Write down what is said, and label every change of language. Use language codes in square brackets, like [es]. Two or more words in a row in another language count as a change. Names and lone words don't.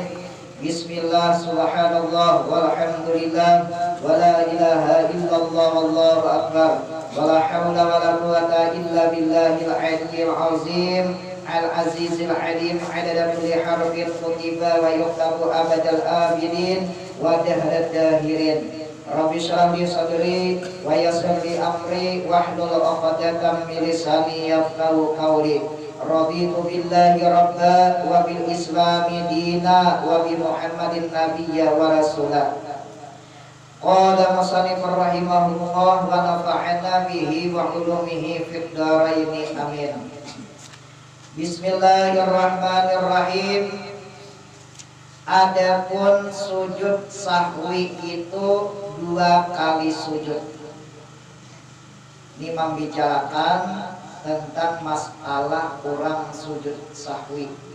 [ar] بسم الله، سبحان الله، والحمد لله، ولا إله إلا الله، والله أكبر، ولا حول ولا قوة إلا بالله العلي العظيم، العزيز العليم، عدد كل حرف كتب ويكتب أبد الآبدين ودهر الداهرين. رب اشرح لي صدري ويسر لي أمري واحلل عقدة من لساني يفقهوا قولي. رضيت بالله ربا وبالإسلام دينا وبمحمد نبيا ورسولا. قال المصنف رحمه الله ونفعنا به وبعلومه في الدارين آمين. بسم الله الرحمن الرحيم. [id] Adapun sujud sahwi itu 2 kali sujud. Ini membicarakan tentang masalah orang sujud sahwi.